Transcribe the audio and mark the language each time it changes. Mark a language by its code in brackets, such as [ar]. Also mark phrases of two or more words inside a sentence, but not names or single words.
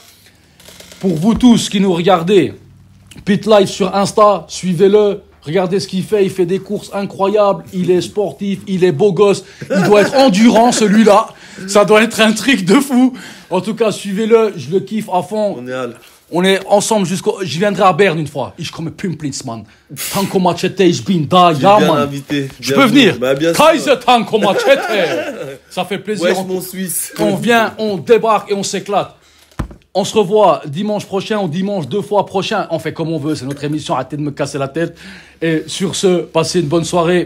[fr] Pour vous tous qui nous regardez, Pit Life sur Insta, suivez-le. Regardez ce qu'il fait, il fait des courses incroyables, il est sportif, il est beau gosse, il doit être endurant celui-là, ça doit être un truc de fou. En tout cas, suivez-le, je le kiffe à fond. On est ensemble jusqu'au... Je viendrai à Berne une fois. [de] Ich komme pünktlich, man. Tanko Machete, ich bin da, ja, man. [fr] Invité. Je peux venir. Bah, Kaiser Tanko Machete. Ça fait plaisir. Ouais, mon Suisse. On vient, on débarque et on s'éclate. On se revoit dimanche prochain ou dimanche 2 fois prochain. On fait comme on veut, c'est notre émission. Arrêtez de me casser la tête. Et sur ce, passez une bonne soirée.